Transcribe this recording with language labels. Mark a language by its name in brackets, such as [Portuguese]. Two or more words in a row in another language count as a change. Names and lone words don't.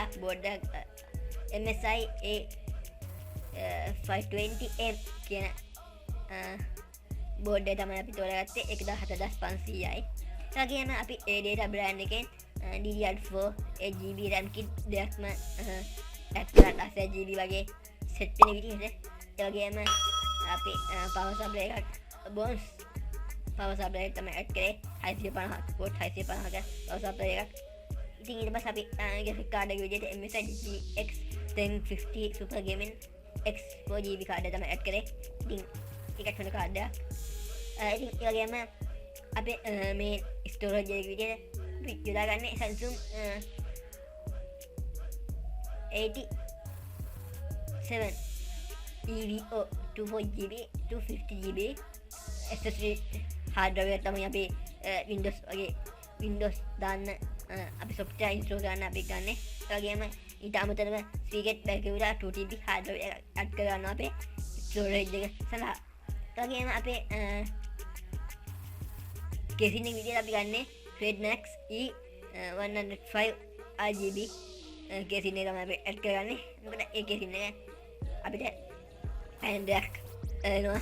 [Sinhala] බෝඩ් එක MSI A520M කියන බෝඩ් එක තමයි අපි තෝරගත්තේ 17500යි. ඒ වගේම අපි ADATA බ්‍රෑන්ඩ් එකෙන් DDR4 8GB [English] RAM kit [Sinhala] දෙකක්ම ඇඩ් කරලා 8GB වගේ සෙට් වෙන විදිහට. ඒ වගේම අපි [English] power supply [Sinhala] එකක් Bones [English] power supply [Sinhala] එක තමයි ඇඩ් කරේ 650 port 650ක [English] power supply [Sinhala] එකක්. ඉතින් ඊට පස්සේ අපි [English] graphic card [Sinhala] එක විදිහට MSI GTX 1050 super gaming X 4GB කාඩ් එක තමයි ඇඩ් කරේ. ඉතින් ඒකට හොඳ කාඩ් එකක්. ඉතින් ඒ වගේම අපේ මේ ස්ටෝරේජ් එක විදිහට යොදාගන්නේ Samsung 87 EVO 24GB 250GB SSD [English] hard drive [Sinhala] එක තමයි අපි Windows වගේ Windows දාන්න අපි [English] software install [Sinhala] කරන්න අපි ගන්නෙ. ඒ වගේම ඊට අමතරව Seagate Barracuda 2TB [English] hard drive [Sinhala] එක add කරගන්නවා අපේ storage එක සඳහා. ඒ වගේම අපේ casing එක විදිහට අපි ගන්නෙ Redmax E105 RGB casing එක තමයි අපි add කරගන්නේ. මොකද ඒ casing එක අපිට fan දෙකක් එනවා.